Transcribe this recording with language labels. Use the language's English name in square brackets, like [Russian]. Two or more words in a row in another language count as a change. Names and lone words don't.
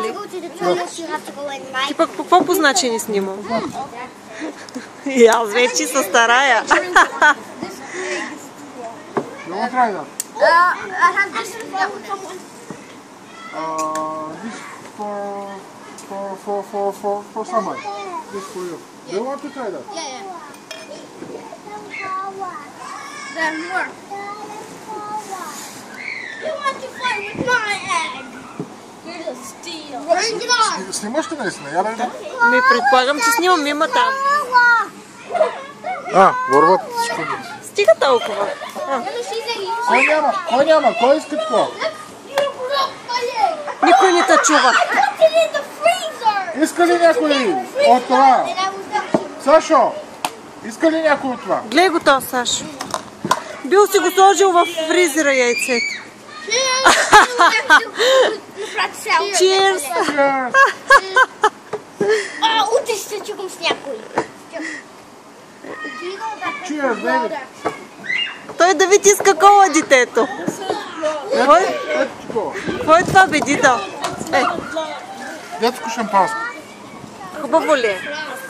[Bulgarian] Ти пък по какво позначение снимам? И аз вече се старая. [English] You want to try that? I have this one. This for somebody. This for you. Do you want to try that? Yeah. There's more. You want to play with my egg? You're a steal. Bring it on. [Bulgarian] Снимаш ли наистина? Я да видя. Ми предполагам, че снимам, има там. Върват. Стига толкова. Кой няма? Кой иска такова? Никой не те чува. Иска ли някой от това? Сашо, иска ли някой от това? Гледай го то, Сашо. Бил си го сложил в фризера яйцето. Cheers! Утре ще се чукам с някой. [English] Cheers, baby. [Bulgarian] Той Давид иска кола, детето. Какво е това, бе, Дида? Детско шампанско. Хубаво ли е?